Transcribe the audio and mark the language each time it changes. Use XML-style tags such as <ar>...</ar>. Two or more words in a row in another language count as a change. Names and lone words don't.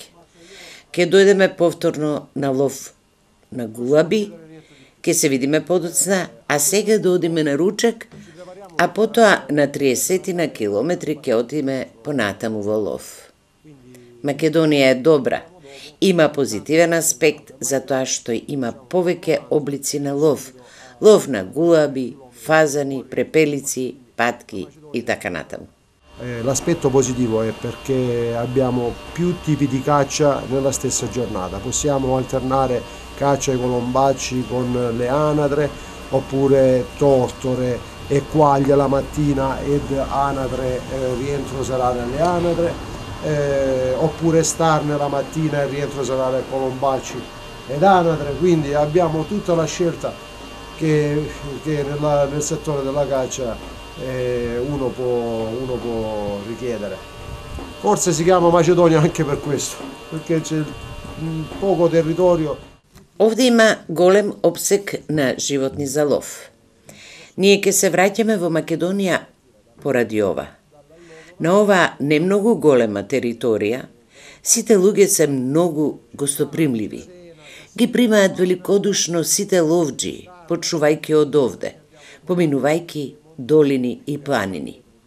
<mk>Ке дојдеме повторно на лов на гулаби, ке се видиме подоцна, а сега да одиме на ручак, а потоа на 30 на километри ке одиме понатаму во лов. Македонија е добра, има позитивен аспект затоа што има повеќе облици на лов. Лов на гулаби, фазани, препелици, патки е така натаму.</mk> <it>L'aspetto positivo è perché abbiamo più tipi di caccia nella stessa giornata. Possiamo alternare caccia ai colombacci con le anatre, oppure tortore e quaglia la mattina ed anatre, rientro serale alle anatre, oppure starne la mattina e rientro serale colombacci ed anatre. Quindi abbiamo tutta la scelta che nel settore della caccia uno può richiedere. Forse si chiama Macedonia anche per questo, perché c'è poco territorio.</it> <mk>Овде има голем опсек на животни за лов. Ние ќе се враќаме во Македонија поради ова. На ова не многу голема територија, сите луѓе се многу гостопримливи. Ги примаат великодушно сите ловџи, почувајќи од овде, поминувајќи долини и планини.</mk>